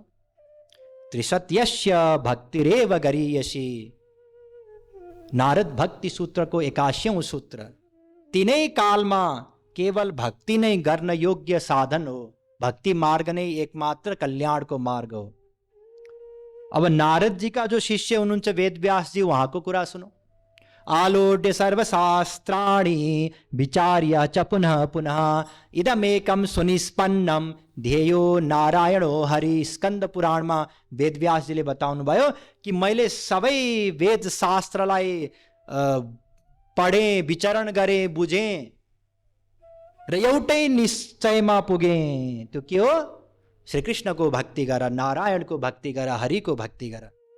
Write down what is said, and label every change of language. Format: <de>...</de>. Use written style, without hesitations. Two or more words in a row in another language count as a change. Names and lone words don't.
<sa>त्रिसत्यस्य भक्तिरेव गरीयसी।</sa> <ne>नारद भक्ति सूत्रको 81औं सूत्र। 3 कालमा केवल भक्ति नै गर्न योग्य साधन हो। भक्ति मार्ग नै एकमात्र कल्याणको मार्ग हो। अब नारद जी का जो शिष्य हुनुहुन्छ वेदव्यास जी, उहाँको कुरा सुनौ।</ne> <sa>आलोड्य सर्वशास्त्राणि विचार्य च पुनः पुनः इदमेकं सुनिष्पन्नम ध्येयो नारायणो हरि।</sa> <ne>स्कन्द पुराणमा वेदव्यासजीले बताउनु भयो कि मैले सबै वेद शास्त्रलाई पढे, विचरण गरे, बुझे र एउटै निश्चयमा पुगे। त्यो के हो? श्रीकृष्णको भक्ति गर, नारायणको भक्ति गर, हरिको भक्ति गर।</ne>